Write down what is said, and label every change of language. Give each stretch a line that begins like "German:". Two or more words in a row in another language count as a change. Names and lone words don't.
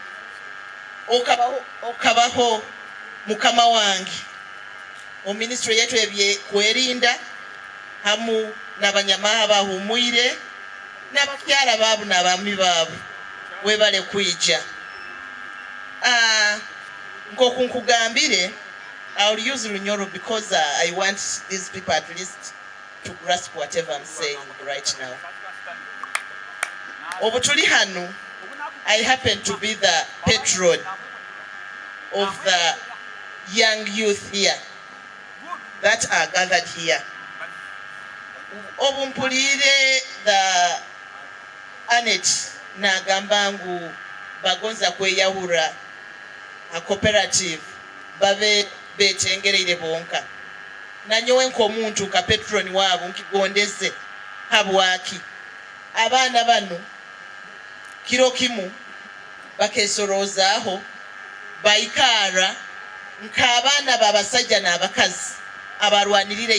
Nyoro: okabaho mukama wange o ministry yetu ebye kwerinda hamu n'abanyamaha bahumwire n'abakyala babu n'abami babu webale kwijja nkokungambire
English: I'll use Runyoro because I want these people at least to grasp whatever I'm saying right now.
Nyoro: Obutuli hanu,
English: I happen to be the patron of the young youth here that are gathered here.
Nyoro: Obumpulire the Anet na gambangu bagonza kweyahura a cooperative babe betengereire bonka nanyowe nkomuntu ka patron wabo nkigondeze habwaki abana bano kiro kimu bakesorozaho baikara nk'abana babasajja n'abakazi abarwanirire